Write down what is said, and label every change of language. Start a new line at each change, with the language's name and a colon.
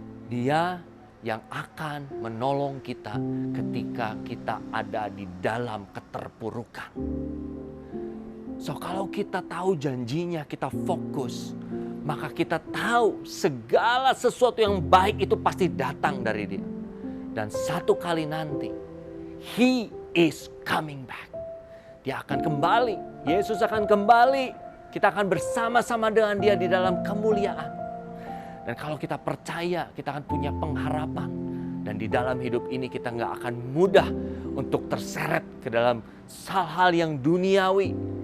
Indonesian: Dia yang akan menolong kita ketika kita ada di dalam keterpurukan. So kalau kita tahu janjinya, kita fokus, maka kita tahu segala sesuatu yang baik itu pasti datang dari Dia. Dan satu kali nanti,
English: He is coming back.
Indonesian: Dia akan kembali, Yesus akan kembali. Kita akan bersama-sama dengan Dia di dalam kemuliaan. Dan kalau kita percaya, kita akan punya pengharapan. Dan di dalam hidup ini kita gak akan mudah untuk terseret ke dalam hal-hal yang duniawi.